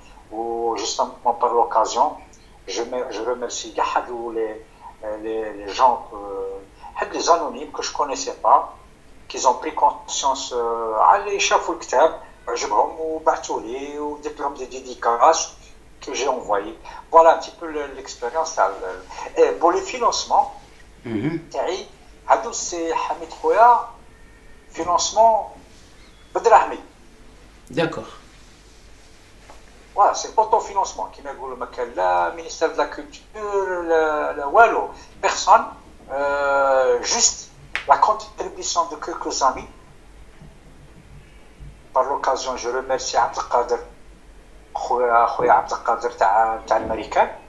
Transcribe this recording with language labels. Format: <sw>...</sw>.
<fr>Ou justement par l'occasion, je remercie les gens des anonymes que je connaissais pas, qu'ils ont pris conscience allez</fr> <ar>شافوا الكتاب عجبهم وبعثوا لي ودرت لهم</ar> <fr>des dédicaces que j'ai envoyé. Voilà un petit peu l'expérience. Et pour les financements</fr> <ar>تاعي هادو سي حميد خويا</ar> <fr>financement</fr> <ar>بدراهمي.</ar> <fr>D'accord. Voilà, c'est autofinancement qui m'a dit le ministère de la Culture, la Wallo, personne. Juste la contribution de quelques amis. Par l'occasion, je remercie Abdelkader, Khoya Abdelkader américain.</fr>